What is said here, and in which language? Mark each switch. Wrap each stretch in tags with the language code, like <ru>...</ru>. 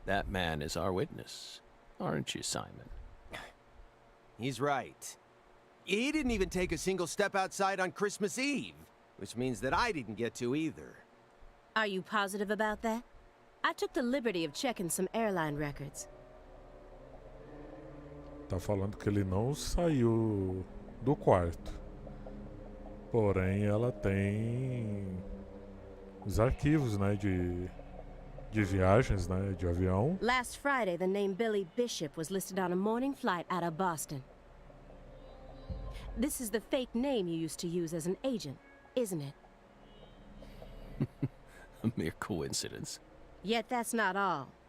<en>That man is our witness. Aren't you, Simon? He's right. He didn't even take a single step outside on Christmas Eve, which means that I didn't get to either. Are you positive about that? I took the liberty of checking some airline records.</en> <pt>Tá falando que ele não saiu do quarto. Porém, ela tem os arquivos, né, de viagens, né, de avião.</pt> <en>Last Friday, the name Billy Bishop was listed on a morning flight out of Boston. This is the fake name you used to use as an agent, isn't it? A mere coincidence. Yet that's not all.</en>